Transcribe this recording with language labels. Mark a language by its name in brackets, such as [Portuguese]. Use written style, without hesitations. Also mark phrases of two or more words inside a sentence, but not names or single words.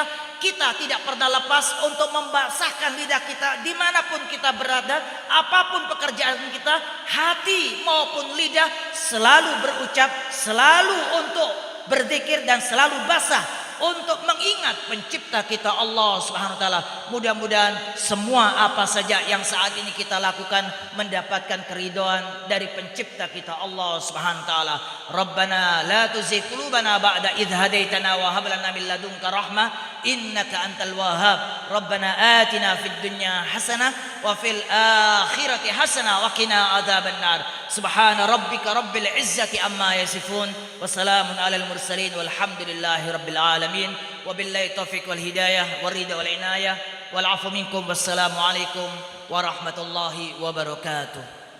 [Indonesian] Kita tidak pernah lepas untuk membasahkan lidah kita dimanapun kita berada, apapun pekerjaan kita, hati maupun lidah selalu berucap, selalu untuk berzikir, dan selalu basah untuk mengingat pencipta kita [Arabic] الله سبحانه وتعالى. [Indonesian] Mudah-mudahan semua apa saja yang saat ini kita lakukan mendapatkan keridhaan dari pencipta kita [Arabic] الله سبحانه وتعالى. ربنا لا تزغ قلوبنا بعد إذ هديتنا وهب لنا من لدنك رحمة إنك أنت الوهاب. ربنا آتنا في الدنيا حسنة وفي الآخرة حسنة وقنا عذاب النار. سبحان ربك رب العزة عما يصفون وسلام على المرسلين والحمد لله رب العالمين. وبالله التوفيق والهداية والرضا والعناية والعفو منكم. والسلام عليكم ورحمة الله وبركاته.